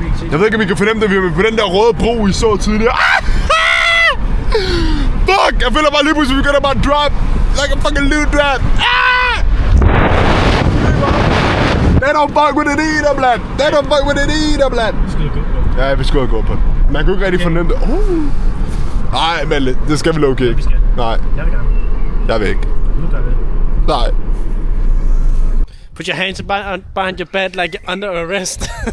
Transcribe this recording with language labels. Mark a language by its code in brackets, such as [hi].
[da] Jeg ved ikke, om I kan fornemme det, vi er på den der røde bro, I så tidligere. Fuck! Jeg føler bare lige pludselig, vi begynder bare at drop. [en] Like a fucking loot drop. They don't fuck with it either, blood. They don't fuck with it either, blood. [da] Ja, vi skulle gå på det. Man kunne ikke rigtig fornemme det. Nej, men det skal vi lukke ikke. Nej. Jeg vil gerne. Jeg vil ikke. Nu gør vi. Nej. [en] Put your hands behind your back like you're under arrest.